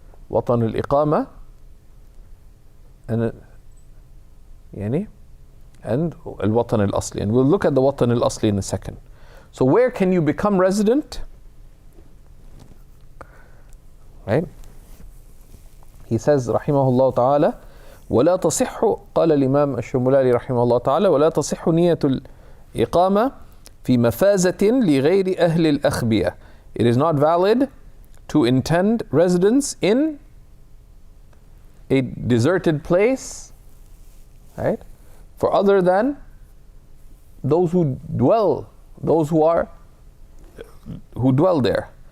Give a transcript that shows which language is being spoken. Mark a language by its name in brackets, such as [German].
[English] وطن الإقامة and الوطن الأصلي, and we'll look at the وطن الأصلي in a second. So where can you become resident, right? He says [Arabic] رحمه الله تعالى ولا تصح, قال الإمام الشمولاني رحمه الله تعالى ولا تصح نية الإقامة في مفازة لغير أهل الأخبية. [English] It is not valid to intend residence in a deserted place, right, for other than those who dwell there.